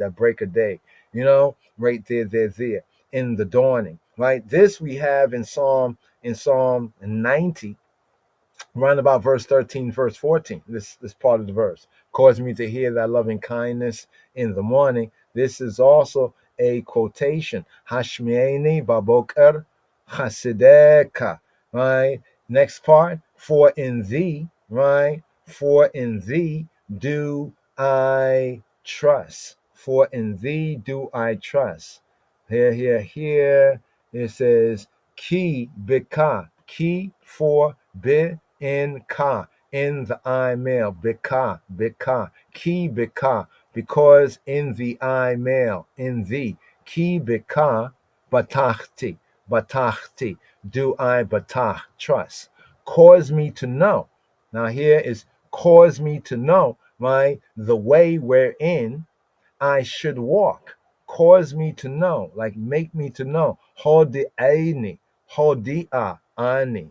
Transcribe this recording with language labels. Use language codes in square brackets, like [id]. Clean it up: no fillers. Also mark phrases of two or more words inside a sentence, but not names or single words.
[en] That break of day, right there, in the dawning, right? This we have in Psalm 90, round about verse 13, verse 14, this part of the verse. Cause me to hear thy loving kindness in the morning. This is also a quotation. [he] השמיעני בבוקר חסדך. [en] Right? Next part. For in thee, right? For in thee do I trust. For in thee do I trust. Here. It says, [he] כי בך. [en] Ki for be in ka, in the I male, [he] בך, כי בך, [en] because in the I male, in thee, [he] כי בך, בטחתי, [en] do I batach, trust. Cause me to know. Now here is cause me to know, right? The way wherein I should walk. Cause me to know, like make me to know. [he] הודיעני, הודיע, אני.